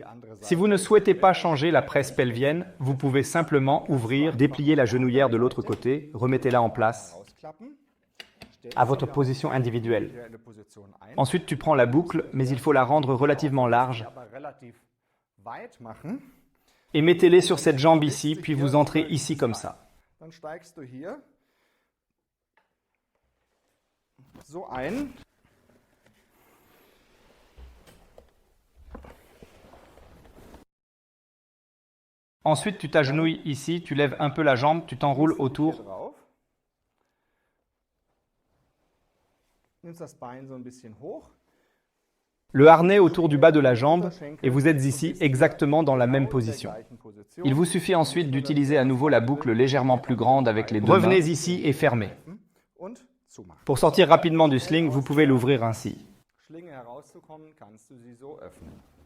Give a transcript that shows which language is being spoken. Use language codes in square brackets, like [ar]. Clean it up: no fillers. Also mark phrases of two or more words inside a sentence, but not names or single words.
[fr] Si vous ne souhaitez pas changer la presse pelvienne, vous pouvez simplement ouvrir, déplier la genouillère de l'autre côté, remettez-la en place à votre position individuelle. Ensuite, tu prends la boucle, mais il faut la rendre relativement large. et mettez-les sur cette jambe ici, puis vous entrez ici comme ça. [de] Dann steigst du hier so ein. [fr] Ensuite, tu t'agenouilles ici, tu lèves un peu la jambe, tu t'enroules autour. [de] Drauf. Nimmst das Bein so ein bisschen hoch. [fr] Le harnais autour du bas de la jambe et vous êtes ici exactement dans la même position. Il vous suffit ensuite d'utiliser à nouveau la boucle légèrement plus grande avec les deux mains. Revenez ici et fermez. Pour sortir rapidement du sling, vous pouvez l'ouvrir ainsi. [de] Schlinge herauszukommen, kannst du sie so öffnen.